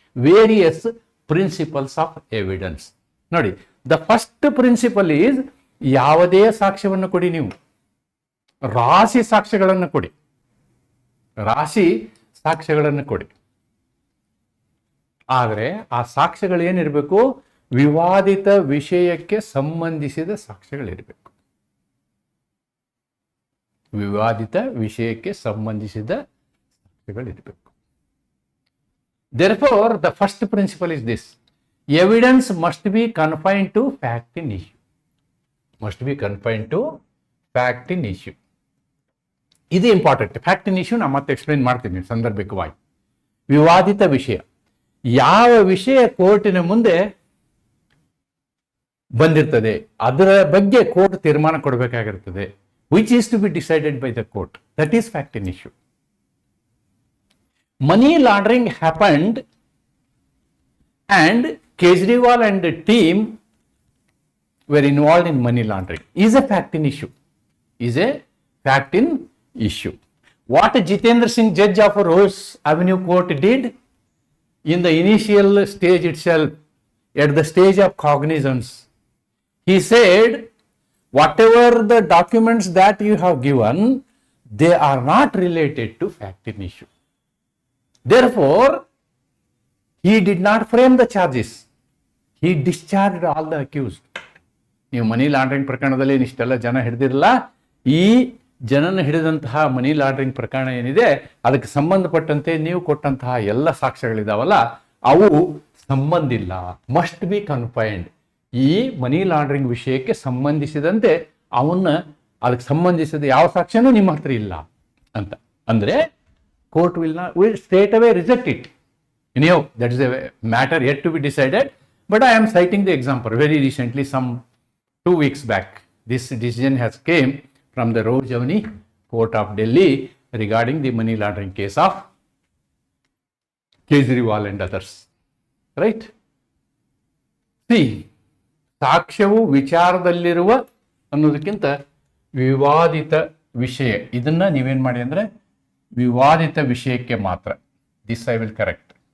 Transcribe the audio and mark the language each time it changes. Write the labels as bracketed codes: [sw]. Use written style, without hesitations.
[en] Various principles of evidence. [kn] ನೋಡಿ, [en] the first principle is, [kn] ಯಾವುದೇ ಸಾಕ್ಷ್ಯವನ್ನು ಕೊಡಿ, ನೀವು ರಾಶಿ ಸಾಕ್ಷ್ಯಗಳನ್ನು ಕೊಡಿ, ರಾಶಿ ಸಾಕ್ಷ್ಯಗಳನ್ನು ಕೊಡಿ. ಆದರೆ ಆ ಸಾಕ್ಷ್ಯಗಳು ಏನಿರಬೇಕು, ವಿವಾದಿತ ವಿಷಯಕ್ಕೆ ಸಂಬಂಧಿಸಿದ ಸಾಕ್ಷ್ಯಗಳಿರಬೇಕು. ವಿವಾದಿತ ವಿಷಯಕ್ಕೆ ಸಂಬಂಧಿಸಿದ ಸಾಕ್ಷ್ಯಗಳಿರಬೇಕು. [en] Therefore, the first principle is this: evidence must be confined to fact in issue. Must be confined to fact in issue. [kn] ಇದು ಇಂಪಾರ್ಟೆಂಟ್. ಫ್ಯಾಕ್ಟ್ ಇನ್ ಇಶ್ಯೂ ನಾನು ಮತ್ತೆ ಎಕ್ಸ್ಪ್ಲೈನ್ ಮಾಡ್ತೀನಿ ಸಂದರ್ಭಿಕವಾಗಿ. ವಿವಾದಿತ ವಿಷಯ, ಯಾವ ವಿಷಯ ಕೋರ್ಟಿನ ಮುಂದೆ ಬಂದಿರ್ತದೆ ಅದರ ಬಗ್ಗೆ ಕೋರ್ಟ್ ತೀರ್ಮಾನ ಕೊಡಬೇಕಾಗಿರ್ತದೆ. [en] Which is to be decided by the court. That is fact in issue. Money laundering happened and Kejriwal and the team were involved in money laundering is a fact in issue. Is a fact in issue. What Jitendra Singh, judge of Rose Avenue Court, did in the initial stage itself, at the stage of cognizance, he said, whatever the documents that you have given, they are not related to fact in issue. Therefore, he did not frame the charges. He discharged all the accused. [kn] ನೀವು money laundering ಪ್ರಕರಣದಲ್ಲಿ ಇಷ್ಟೆಲ್ಲ ಜನ ಹಿಡಿದಿರಲ್ಲ. ಈ ಜನನ ಹಿಡಿದಂತಹ money laundering ಪ್ರಕರಣ ಏನಿದೆ ಅದಕ್ಕೆ ಸಂಬಂಧಪಟ್ಟಂತೆ ನೀವು ಕೊಟ್ಟಂತಹ ಎಲ್ಲ ಸಾಕ್ಷ್ಯಗಳಿದಾವಲ್ಲ, ಅವು ಸಂಬಂಧ ಇಲ್ಲ. [en] Must be confined. [kn] ಈ ಮನಿ ಲಾಂಡ್ರಿಂಗ್ ವಿಷಯಕ್ಕೆ ಸಂಬಂಧಿಸಿದಂತೆ ಅದಕ್ಕೆ ಸಂಬಂಧಿಸಿದ ಯಾವ ಸಾಕ್ಷ್ಯನೂ ನಿಮ್ಮ ಹತ್ರ ಇಲ್ಲ ಅಂತ ಅಂದ್ರೆ [en] Court will straight away reject it. Anyhow, that is a matter yet to be decided, but I am citing the example. Very recently, some 2 weeks back, this decision has came from the Rose Avenue Court of Delhi regarding the money laundering case of Kejriwal and others. Right? [kn] See, ಸಾಕ್ಷ್ಯವು ವಿಚಾರದಲ್ಲಿರುವ ಅನ್ನೋದಕ್ಕಿಂತ ವಿವಾದಿತ ವಿಷಯ, ಇದನ್ನ ನೀವೇನ್ ಮಾಡಿ ಅಂದ್ರೆ ವಿವಾದಿತ ವಿಷಯಕ್ಕೆ ಮಾತ್ರ. [en] This I will correct.